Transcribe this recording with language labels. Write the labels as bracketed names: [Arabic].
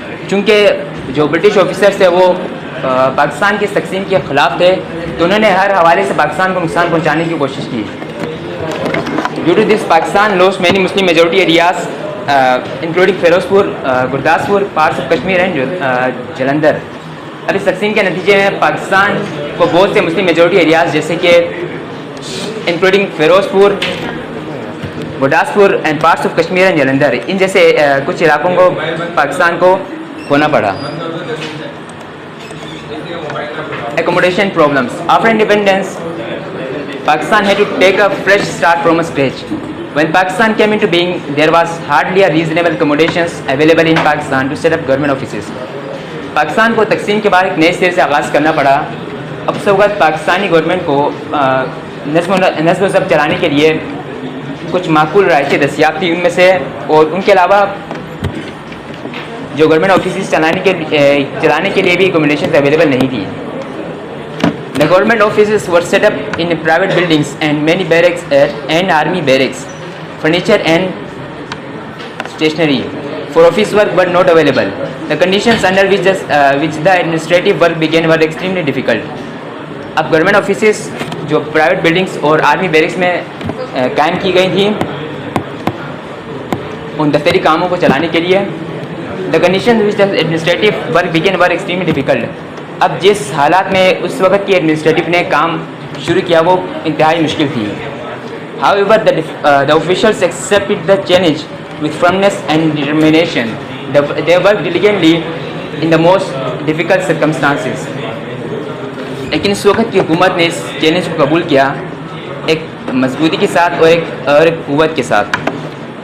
[Hindi] चूँकि जो British officers थे वो पाकिस्तान की तक़सीम के ख़िलाफ़ थे, तो उन्होंने हर हवाले से पाकिस्तान को नुकसान पहुँचाने की कोशिश की। [English] Due to this, Pakistan lost many Muslim majority areas, including Firozpur, Gurdaspur, parts of Kashmir and Jalandhar. [Hindi] अब इस तक़सीम के नतीजे में पाकिस्तान को बहुत से मुस्लिम मेजॉरिटी एरियाज़ जैसे कि [English] including Firozpur, Gurdaspur and parts of Kashmir and Jalandhar, [Hindi] इन जैसे कुछ इलाकों को पाकिस्तान को खोना पड़ा। [English] Accommodation problems. After independence, Pakistan had to take a fresh start from a scratch. When Pakistan came into being, there was hardly a reasonable accommodations available in Pakistan to set up government offices. [Hindi] Pakistan को तकसीम के बाद एक नए सिरे से आगाज़ करना पड़ा। अब उस वक्त पाकिस्तानी गवर्नमेंट को नज़्म व ज़ब्त चलाने के लिए कुछ माकूल रायतें दस्तियाब थी उनमें से, और उनके अलावा जो गवर्नमेंट ऑफिस चलाने के लिए भी अकोमोडेशन अवेलेबल नहीं थी। [English] The government offices were set up in private buildings and many barracks and army barracks, furniture and stationery, for office work were not available. The conditions under which the administrative work began were extremely difficult. [Hindi] अब government offices जो private buildings और army barracks में कायम की गई थी उन दफ्तरी कामों को चलाने के लिए, [English] The condition which the administrative work began were extremely difficult. [Hindi] अब जिस हालात में उस वक्त की एडमिनिस्ट्रेटिव ने काम शुरू किया वो इंतहाई मुश्किल थी। [English] However, the officials accepted the challenge with firmness and determination. They worked diligently in the most difficult circumstances. [Hindi] लेकिन इस वक्त की हुकूमत ने इस चैलेंज को कबूल किया एक मजबूती के साथ और एक क़ुव्वत के साथ।